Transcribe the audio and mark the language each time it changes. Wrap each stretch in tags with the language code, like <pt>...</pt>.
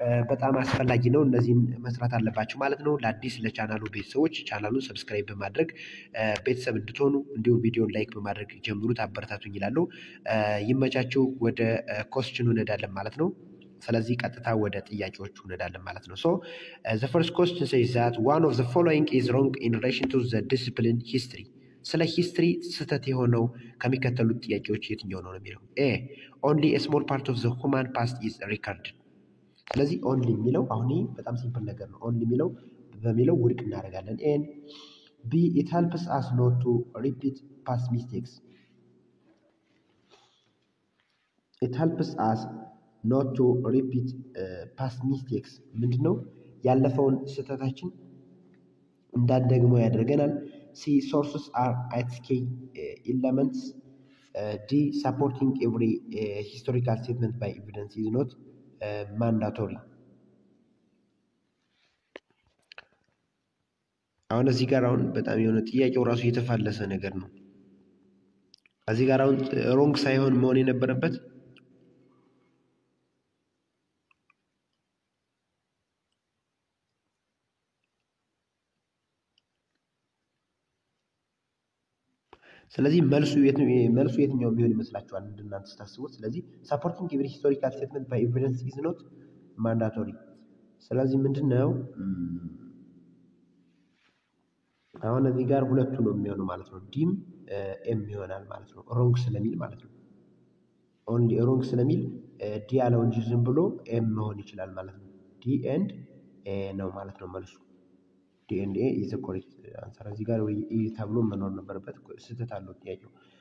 <am>በጣም አስፈላጊ ነው። እነዚህን መስራት አለባችሁ ማለት ነው። ለአዲስ ለቻናሉ ቤተሰቦች ቻናሉን ሰብስክራይብ በማድረግ ቤተሰብ እንድትሆኑ እንዲሁም ቪዲዮን ላይክ በማድረግ ጀምሩት፣ አበረታቱኝ ይላሉ። ይመቻችሁ። ወደ ኮስቲኑ እንሄዳለን ማለት ነው። ስለዚህ ቀጥታ ወደ ጥያቄዎቹ እንሄዳለን ማለት ነው።</am> <en>the first question says that one of the following is wrong in relation to the discipline history.</en> <am>ስለ ሂስትሪ ስህተት የሆነው ከሚከተሉት ጥያቄዎች የትኛው ነው የሚለው?</am> <en>ኤ only a small part of the human past is recorded.</en> <am>ስለዚህ ኦንሊ የሚለው አሁን በጣም ሲምፕል ነገር ነው። ኦንሊ የሚለው በሚለው ውድቅ እናደርጋለን። ኤን ቢ</am> <en>it helps us not to repeat past mistakes. it helps us not to repeat past mistakes</en> <am>ምንድነው? ያለፈውን ስህተታችን እንዳንደግመው ያደርገናል። ሲ</am> <en>sources are at key elements. ዲ supporting every historical statement by evidence is not mandatory.</en> <am>አሁን እዚህ ጋር አሁን በጣም የሆነ ጥያቄው ራሱ የተፋለሰ ነገር ነው። እዚህ ጋር አሁን ሮንግ ሳይሆን መሆን የነበረበት ስለዚህ መልሱ የትኛው የሚሆን ይመስላችኋል እናንተ ስታስቡት? ስለዚህ</am> <en>supporting every historical statement by evidence is not mandatory.</en> <am>ስለዚህ ምንድነው አሁን እዚህ ጋር ሁለቱ ነው የሚሆነው ማለት ነው። ዲም ኤም ይሆናል ማለት ነው። ሮንግ ስለሚል ማለት ነው። ኦንሊ ሮንግ ስለሚል ዲ ያለው እንጂ ዝም ብሎ ኤም መሆን ይችላል ማለት ነው። ዲ ኤንድ ኤ ነው ማለት ነው መልሱ።</am> <en>ዲ ኤንድ ኤ ኢዝ ኮሬክት አንሰር።</en> <am>እዚህ ጋር ወይ ኢ ተብሎ መኖር ነበረበት፣ ስህተት አለው ጥያቄው።</am>